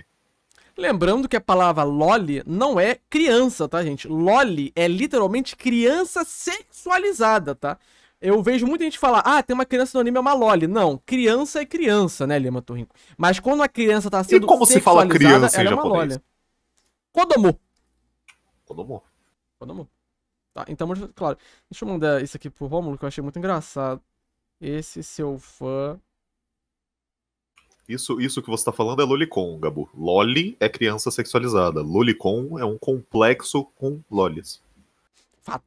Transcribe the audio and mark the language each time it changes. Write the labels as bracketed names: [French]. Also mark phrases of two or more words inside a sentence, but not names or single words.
[Portuguese] Lembrando que a palavra loli não é criança, tá, gente? Loli é literalmente criança sexualizada, tá? Eu vejo muita gente falar, tem uma criança no anime, é uma loli. Não, criança é criança, né, Lima Torrinco? Mas quando a criança tá sendo como se fala criança em ela é uma japonês? loli. Kodomo. Kodomo. Tá, então, claro. Deixa eu mandar isso aqui pro Rômulo, que eu achei muito engraçado. Esse seu fã... Isso que você tá falando é lolicon, Gabu. Loli é criança sexualizada. Lolicon é um complexo com lolis. Fato.